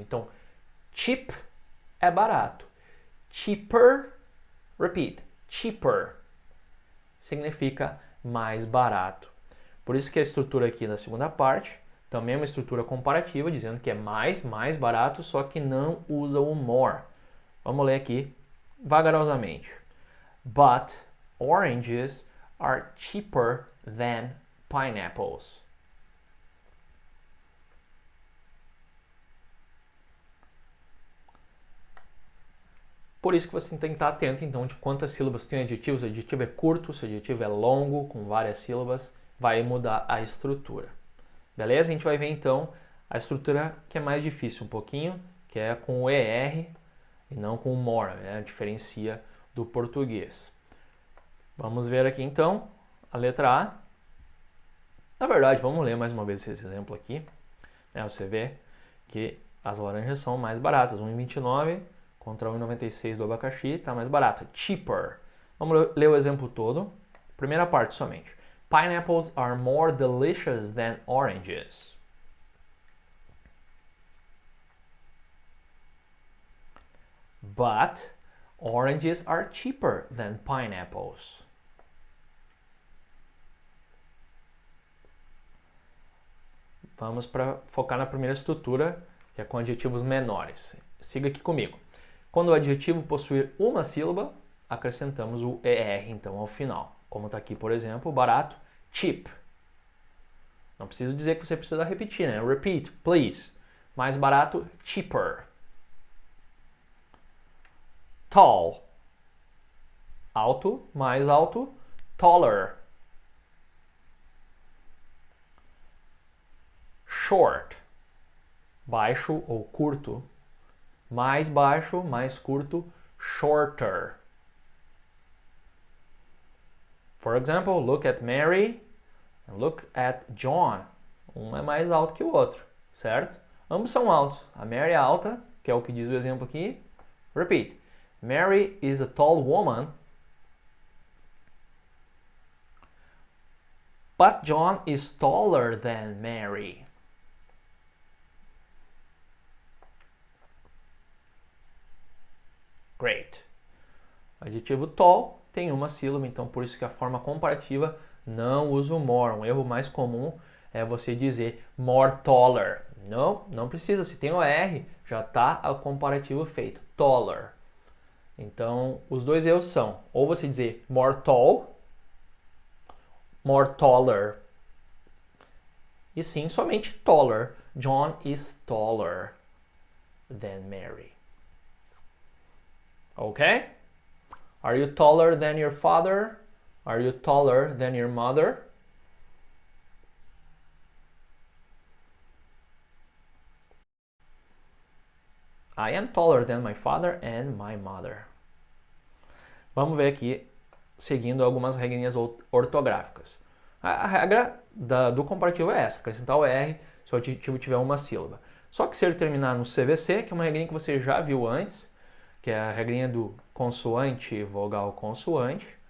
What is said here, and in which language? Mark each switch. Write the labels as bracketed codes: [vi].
[pt] Então, cheap é barato. Cheaper, repeat, cheaper significa mais barato. Por isso que a estrutura aqui na segunda parte também é uma estrutura comparativa, dizendo que é mais barato, só que não usa o more. Vamos ler aqui vagarosamente. [en] But oranges are cheaper than pineapples. [pt] Por isso que você tem que estar atento, então, de quantas sílabas tem o adjetivo. Se o adjetivo é curto, se o adjetivo é longo, com várias sílabas, vai mudar a estrutura. Beleza? A gente vai ver, então, a estrutura que é mais difícil um pouquinho, que é com o ER e não com o more, né? Diferencia do português. Vamos ver aqui, então, a letra A. Na verdade, vamos ler mais uma vez esse exemplo aqui. Você vê que as laranjas são mais baratas, 1,29 contra 1,96 do abacaxi, está mais barato. Cheaper. Vamos ler o exemplo todo. Primeira parte somente. [en] Pineapples are more delicious than oranges. But oranges are cheaper than pineapples. [pt] Vamos para focar na primeira estrutura, que é com adjetivos menores. Siga aqui comigo. Quando o adjetivo possuir uma sílaba, acrescentamos o ER, então, ao final. Como está aqui, por exemplo, barato, cheap. Não preciso dizer que você precisa repetir, né? [en] Repeat, please. [pt] Mais barato, [en] cheaper. [pt] Tall. Alto, mais alto, taller. Short. Baixo ou curto. Mais baixo, mais curto, shorter. [en] For example, look at Mary and look at John. [pt] Um é mais alto que o outro, certo? Ambos são altos. A Mary é alta, que é o que diz o exemplo aqui. [en] Repeat. Mary is a tall woman, but John is taller than Mary. Great. [pt] O adjetivo tall tem uma sílaba, então por isso que a forma comparativa não usa o more. Um erro mais comum é você dizer more taller. Não precisa. Se tem o R, já está o comparativo feito. Taller. Então, os dois erros são ou você dizer more tall, more taller. E sim, somente taller. [en] John is taller than Mary. Okay? Are you taller than your father? Are you taller than your mother? I am taller than my father and my mother. [pt] Vamos ver aqui, seguindo algumas regrinhas ortográficas. A regra do comparativo é essa, acrescentar o R se o adjetivo tiver uma sílaba. Só que se ele terminar no CVC, que é uma regrinha que você já viu antes, que é a regrinha do consoante, vogal, consoante,